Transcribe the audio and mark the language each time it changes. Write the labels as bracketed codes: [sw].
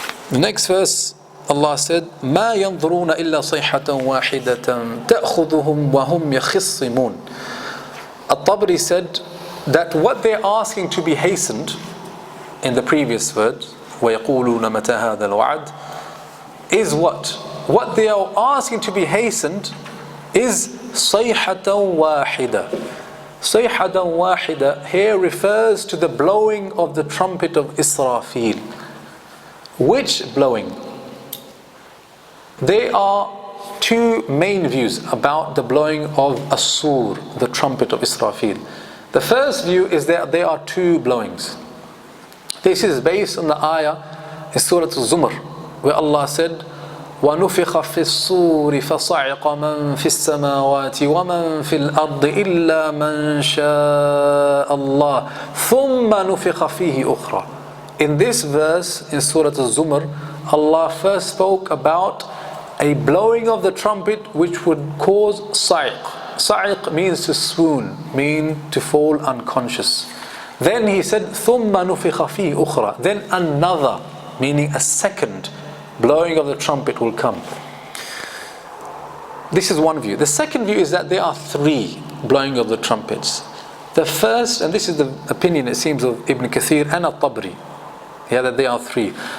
[en] The next verse, Allah said, [ar] مَا يَنْظُرُونَ إِلَّا صَيْحَةً وَاحِدَةً تَأْخُذُهُمْ وَهُمْ يَخِصِّمُونَ. [en] Tabari said that what they're asking to be hastened in the previous words, [ar] وَيَقُولُونَ مَتَى هَذَا الْوَعْدِ, [en] is what? What they are asking to be hastened is [ar] صَيْحَةً وَاحِدَةً. صَيْحَةً وَاحِدَةً [en] here refers to the blowing of the trumpet of Israfil. Which blowing? There are two main views about the blowing of Āshūr, the trumpet of Israfil. The first view is that there are two blowings. This is based on the ayah in Surah Zumar, where Allah said, [ar] وَنُفِخَ فِي الصُّورِ فَصَعِقَ مَنْ فِي السَّمَاوَاتِ وَمَنْ فِي الْأَرْضِ إِلَّا مَنْ شَاءَ اللَّهُ ثُمَّ نُفِخَ فِيهِ أُخْرَى. [en] In this verse, in Surah Zumar, Allah first spoke about a blowing of the trumpet which would cause sa'iq. Sa'iq means to swoon, mean to fall unconscious. Then He said, [ar] ثُمَّ نُفِخَ فِيهِ أُخْرَى. [en] Then another, meaning a second blowing of the trumpet will come. This is one view. The second view is that there are three blowing of the trumpets. The first, and this is the opinion it seems of Ibn Kathīr and Tabari, that there are three.